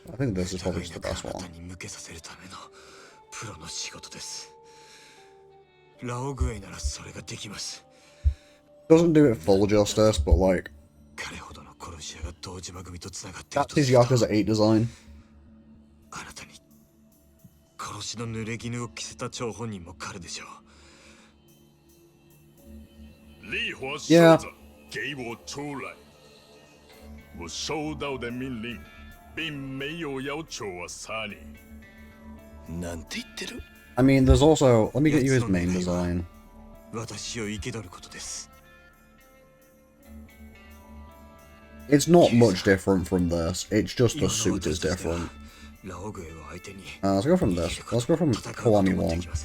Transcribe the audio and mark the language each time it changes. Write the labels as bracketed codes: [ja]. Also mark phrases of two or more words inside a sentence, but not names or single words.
[en] I think this is probably just the best one. Doesn't do it full justice, but like... That's his Yakuza 8 design. Yeah. [zh] 我收到的命令并没有要求我杀你。 [ja] なんて言ってる？ [en] I mean, there's also... Let me get you his main design. It's not much different from this. It's just the suit is different. Let's go from this. Let's go from Kiwami 1.